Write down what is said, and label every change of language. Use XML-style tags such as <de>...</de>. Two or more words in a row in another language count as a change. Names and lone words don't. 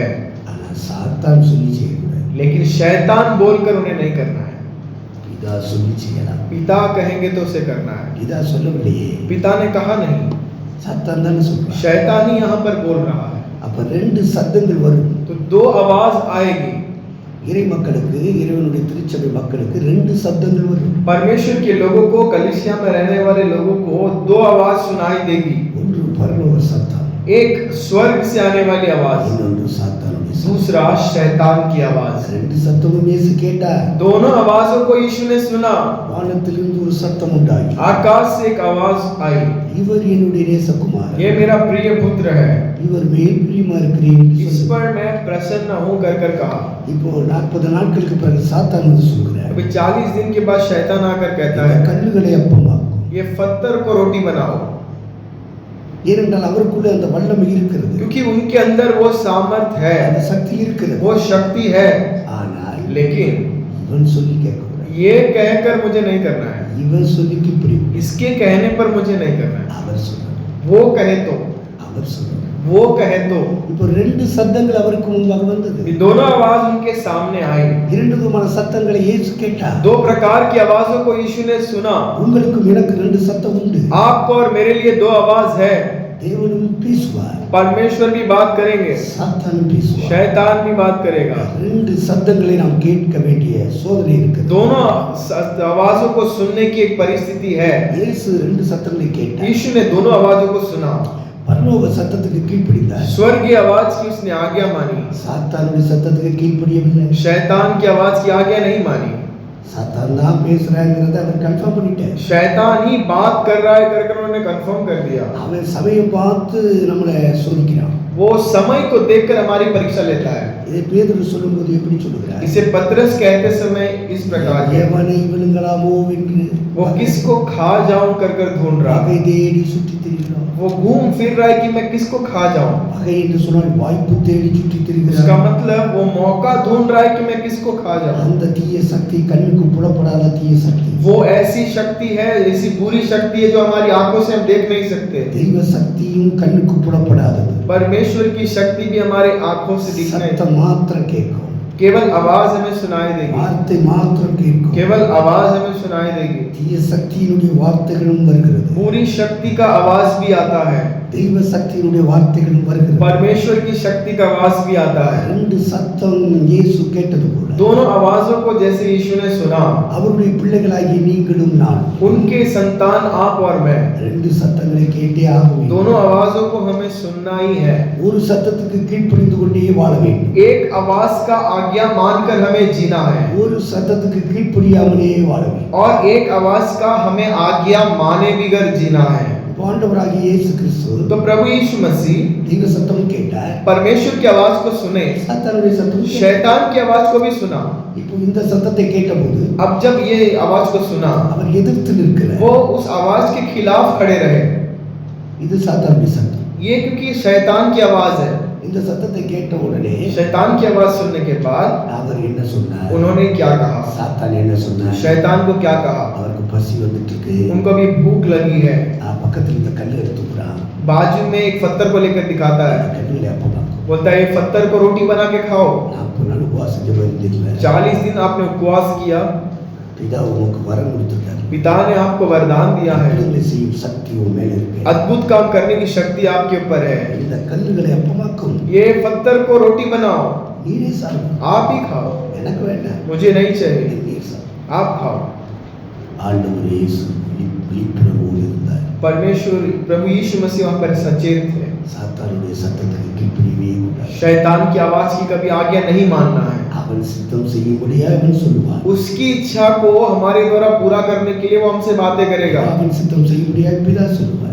<ta>ஆனா சாத்தான் சொல்லி செய்யக்கூடாது.</ta> <hi>लेकिन शैतान बोलकर उन्हें नहीं करना है.</hi> <ta>பிதா சொல்லி செய்யலாம்.</ta> <hi>पिता कहेंगे तो उसे करना है.</hi> <ta>பிதா சொல்லவில்லையே,</ta> <hi>पिता ने कहा नहीं,</hi> <ta>சாத்தான் தானே சொல்றான்.</ta> <hi>शैतान ही यहाँ पर बोल रहा है.</hi> <ta>அப்ப ரெண்டு சத்தங்கள் வரும்.</ta> <hi>तो दो आवाज आएगी.</hi> <ta>இறை மக்களுக்கு, இறைவனுடைய திருச்சபை மக்களுக்கு ரெண்டு சத்தங்கள் வரும்.</ta> <hi>परमेश्वर के लोगों को, कलीसिया में रहने वाले लोगों को दो आवाज सुनाई देगी.</hi> <ta>ஒன்று பரலோக சத்தம்,</ta> <hi>एक स्वर्ग से आने वाली आवाज,</hi> <ta>இன்னொன்று சாத்தானுடைய சத்தம்.</ta> <hi>दूसरा शैतान की आवाज.</hi> <ta>ரெண்டு சத்தமும் இயேசு கேட்டார்.</ta> <hi>दोनों आवाजों को यीशु ने सुना.</hi> <ta>வானத்திலிருந்து ஒரு சத்தம் உண்டாகி,</ta> <hi>आकाश से एक आवाज आई,</hi> <ta>இவர் என்னுடைய நேசகுமாரன்,</ta> <hi>ये मेरा प्रिय पुत्र है,</hi> <ta>இவர் மேல் பிரியமா இருக்கிறேன் என்று</ta> <hi>इस</hi> <ta>சொன்னார்.</ta> <hi>पर मैं प्रसन्न हूँ कर कहा.</hi> <ta>இப்போ 40 நாட்களுக்கு பிறகு சாத்தான் வந்து சொல்கிறார்,</ta> <hi>अभी 40 दिन के बाद शैतान आकर कहता</hi> <ta>இந்த</ta> <hi>है,</hi> <ta>கல்லுகளை அப்பமாக்கும்.</ta> <hi>ये पत्थर को रोटी बनाओ.</hi> <ta>ஏனென்றால் அவருக்குள்ள அந்த வல்லமை இருக்கிறது,</ta> <hi>क्योंकि उनके अंदर वो सामर्थ</hi> <ta>அந்த</ta> <hi>है,</hi> <ta>சக்தி இருக்கிறது.</ta> <hi>वो शक्ति है.</hi> <ta>ஆனால்</ta> <hi>लेकिन</hi> <ta>இவன் சொல்லி கேட்கக்கூடாது.</ta> <hi>ये कहकर मुझे नहीं करना है,</hi> <ta>இவன் சொல்லி பிரிவு.</ta> <hi>इसके कहने पर मुझे नहीं करना है.</hi> <ta>அவர் சொல்றார்,</ta> <hi>वो कहे तो,</hi> <ta>அவர் சொல்றார்.</ta> <hi>वो कहे तो.</hi> <ta>இப்போ ரெண்டு சத்தங்கள் அவருக்கு முன்பாக வந்தது.</ta> <hi>ये दोनों आवाज उनके सामने आई.</hi> <ta>இரண்டு விதமான சத்தங்களை இயேசு கேட்டார்.</ta> <hi>दो प्रकार की आवाजों को यीशु ने सुना.</hi> <ta>உங்களுக்கும் எனக்கு ரெண்டு சத்தம் உண்டு.</ta> <hi>आपको और मेरे लिए दो आवाज है.</hi> <ta>தேவனும் பேசுவார்,</ta> <hi>परमेश्वर भी बात करेंगे,</hi> <ta>சாத்தானும் பேசுவார்.</ta> <hi>शैतान भी बात करेगा.</hi> <ta>ரெண்டு சத்தங்களை நாம் கேட்க வேண்டிய சோதனை இருக்கிறது.</ta> <hi>दोनों आवाजों को सुनने की एक परिस्थिति है.</hi> <ta>இயேசு ரெண்டு சத்தங்களை கேட்டார்.</ta> <hi>यीशु ने दोनों आवाजों को सुना.</hi> <ta>பரலோக சத்தத்துக்கு கீழ்ப்படிந்தார்.</ta> <hi>स्वर्गीय आवाज की उसने आज्ञा मानी.</hi> <ta>சாத்தானுடைய சத்தத்துக்கு கீழ்ப்படியவில்லை.</ta> <hi>शैतान की आवाज की आज्ञा नहीं मानी.</hi> <ta>சாத்தான் தான் பேசுறாங்கிறத அவர் கன்ஃபார்ம் பண்ணிட்டார்.</ta> <hi>शैतान ही बात कर रहा है कर उन्होंने कंफर्म कर दिया.</hi> <ta>அவன் சமயம் பார்த்து நம்மளை சோதிக்கிறான்.</ta> <hi>वो समय को देखकर हमारी परीक्षा लेता है.</hi> <ta>இதை பேதுரு சொல்லும்போது எப்படி சொல்லுகிறார்?</ta> <hi>इसे पतरस कहते समय इस प्रकार है,</hi> <ta>எவனை விழுங்கலாமோ என்று</ta> <hi>वो किसको खा जाऊं कर ढूंढ रहा.</hi> <ta>வகை தேடி சுற்றி திரிகிறான்.</ta> <hi>वो घूम फिर रहा है कि मैं किसको खा जाऊं.</hi> <ta>வகை என்று சொன்னால் வாய்ப்பு தேடி சுற்றி</ta> <hi>उसका</hi> <ta>திரிகிறான்.</ta> <hi>मतलब वो मौका ढूंढ रहा है कि मैं किसको खा जाऊं.</hi> <ta>அந்த தீய சக்தி கண்ணுக்கு புலப்படாத தீய சக்தி.</ta> <hi>वो ऐसी शक्ति है, ऐसी बुरी शक्ति है जो हमारी आंखों से हम देख नहीं सकते.</hi> <ta>தெய்வ சக்தியும் கண்ணுக்கு புலப்படாதது.</ta> <hi>परमेश्वर की शक्ति भी हमारे आंखों से दिख नहीं.</hi> <ta>சத்தம் மாத்திரம் கேட்கும்,</ta> <hi>केवल आवाज हमें सुनाई देगी.</hi> <ta>வார்த்தை மாத்திரம் கேட்கும்.</ta> <hi>केवल आवाज हमें सुनाई देगी.</hi> <ta>தீய சக்தியினுடைய வார்த்தைகளும் வருகிறது.</ta> <hi>पूरी शक्ति का आवाज भी आता है.</hi> <ta>தெய்வ சக்தியினுடைய வார்த்தைகளும் வருகிறது.</ta> <hi>परमेश्वर की शक्ति का आवाज भी आता है.</hi> <ta>ரெண்டு சத்தம் இயேசு கேட்டது போல</ta> <hi>दोनों आवाजों को जैसे यीशु ने सुना,</hi> <ta>அவருடைய பிள்ளைகளாகிய நீங்களும் நான்</ta> <hi>उनके संतान आप और मैं,</hi> <ta>ரெண்டு சத்தங்களை கேட்டே ஆகும்.</ta> <hi>दोनों आवाजों को हमें सुनना ही है.</hi> <ta>ஒரு சத்தத்துக்கு கீழ்ப்படிந்து கொண்டே வாழ வேண்டும்.</ta> <hi>एक आवाज का आज्ञा मानकर हमें जीना है</hi> <ta>ஒரு சத்தத்துக்கு கீழ்ப்படியாமலே வாழ வேண்டும்.</ta> <hi>और एक आवाज का हमें आज्ञा माने बिगर जीना है.</hi> <ta>ஆண்டவராகிய இயேசு கிறிஸ்து</ta> <hi>तो प्रभु यीशु मसीह</hi> <ta>தெய்வ சத்தம் கேட்டார்,</ta> <hi>परमेश्वर की आवाज को सुने,</hi> <ta>சாத்தானுடைய சத்தம் கேட்டார்.</ta> <hi>शैतान की आवाज को भी सुना.</hi> <ta>இப்போ இந்த சத்தத்தை கேட்டபோது</ta> <hi>अब जब ये आवाज को सुना,</hi> <ta>அவர் எதிர்த்து நிற்கிறார்.</ta> <hi>वो उस आवाज के खिलाफ खड़े रहे.</hi> <ta>இது சாத்தானுடைய சத்தம்.</ta> <hi>ये क्योंकि शैतान की आवाज है.</hi> <ta>இந்த சத்தத்தை கேட்ட உடனே</ta> <hi>शैतान की आवाज सुनने के बाद</hi> <ta>அவர் என்ன சொன்னார்?</ta> <hi>उन्होंने क्या कहा?</hi> <ta>சாத்தான் என்ன சொன்னார்?</ta> <hi>शैतान को क्या कहा?</hi> <ta>அவருக்கு பசி வந்துட்டு இருக்கு,</ta> <hi>उनको भी भूख लगी है.</hi> <ta>பக்கத்துல இந்த கல்லு எடுத்துக்கிறான்,</ta> <hi>बाजू में एक पत्थर को लेकर दिखाता है,</hi> <ta>கல்லுகளை அப்பமாக்கும்.</ta> <hi>बोलता है पत्थर को रोटी बना के खाओ.</hi> <ta>40 நாள் உபவாசம் ஜெபம் இருந்தீங்க.</ta> <hi>40 दिन आपने उपवास किया.</hi> <ta>பிதா உங்களுக்கு வரம் கொடுத்திருக்காரு.</ta> <hi>पिता ने आपको वरदान दिया है.</hi> <ta>கல்லுகளை செய்யும் சக்தி உன் மேல இருக்கு.</ta> <hi>अद्भुत काम करने की शक्ति आपके ऊपर है.</hi> <ta>இந்த கல்லுகளை அப்பமாக்கும்.</ta> <hi>ये पत्थर को रोटी बनाओ,</hi> <ta>நீரே சாப்பிடு.</ta> <hi>आप ही खाओ,</hi> <ta>எனக்கு வேண்டாம்,</ta> <hi>मुझे नहीं चाहिए,</hi> <ta>நீர் சாப்பிடு.</ta> <hi>आप खाओ.</hi> <ta>ஆண்டவர் இயேசு விழிப்புணர்வோடு இருந்தார்.</ta> <hi>परमेश्वर प्रभु यीशु मसीह वहां पर सचेत थे.</hi> <ta>சாத்தானுடைய சத்தத்துக்கு கீழ்ப்படியவே கூடாது.</ta> <hi>शैतान की आवाज की कभी आज्ञा नहीं मानना है.</hi> <ta>அவன் சித்தம் செய்யும்படியாக அவன் சொல்லுவான்.</ta> <hi>उसकी इच्छा को हमारे द्वारा पूरा करने के लिए वो हमसे बातें करेगा.</hi> <ta>அவன் சித்தம் செய்யும்படியாக பிதா சொல்லுவான்.</ta>